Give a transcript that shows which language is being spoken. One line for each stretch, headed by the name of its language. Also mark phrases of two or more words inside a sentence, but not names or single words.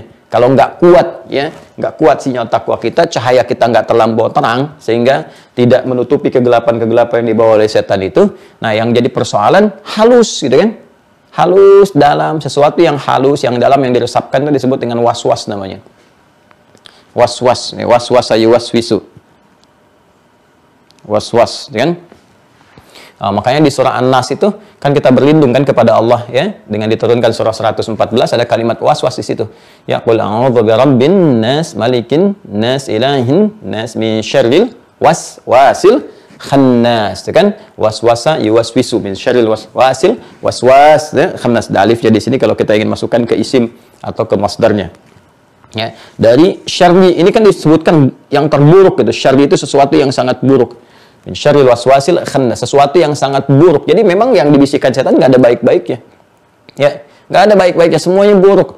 Indonesian: Kalau nggak kuat, ya, nggak kuat sinyal takwa kita, cahaya kita nggak terlampau terang sehingga tidak menutupi kegelapan-kegelapan yang dibawa oleh setan itu. Nah, yang jadi persoalan halus, gitu kan? Halus dalam, sesuatu yang halus, yang dalam, yang diresapkan itu disebut dengan was-was namanya. Was-was, yuwaswisu. Was-was, kan? Nah, makanya di surah An-Nas itu kan kita berlindung kan kepada Allah, ya, dengan diturunkan surah 114 ada kalimat was-was di situ.
Arabic: Ya, قل أعوذ برب الناس ملك الناس إله الناس من شر الوسواس الخناس, kan? وسوس يوسوس من شر الوسواس وسواس خناس.
Indonesian: Alif jadi sini kalau kita ingin masukkan ke isim atau ke masdarnya. Ya, dari syarri ini kan disebutkan yang terburuk gitu. Syarri itu sesuatu yang sangat buruk.
Arabic: من شر الوسواس الخناس,
Indonesian: sesuatu yang sangat buruk. Jadi memang yang dibisikkan setan nggak ada baik-baiknya. Ya, nggak ada baik-baiknya, semuanya buruk.